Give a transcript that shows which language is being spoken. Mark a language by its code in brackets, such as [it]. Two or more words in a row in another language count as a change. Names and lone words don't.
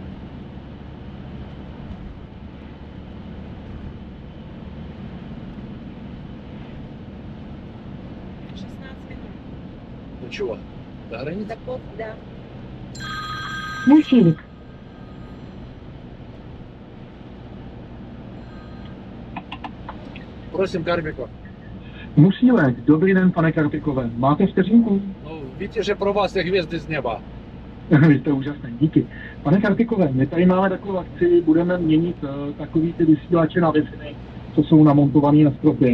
[ru] 16 минут. Ну чего, до границы? До Поз, да. Мужчина. [cs] Prосím Karmiko. Musílek, dobrý den, pane Karpikové. Máte vteřinku? No, víte, že pro vás je hvězdy z neba. Vy jste úžasný, díky. Pane Karpikové, my tady máme takovou akci, budeme měnit takový ty vysílače na Wi-Fi, co jsou namontovaný na stropě.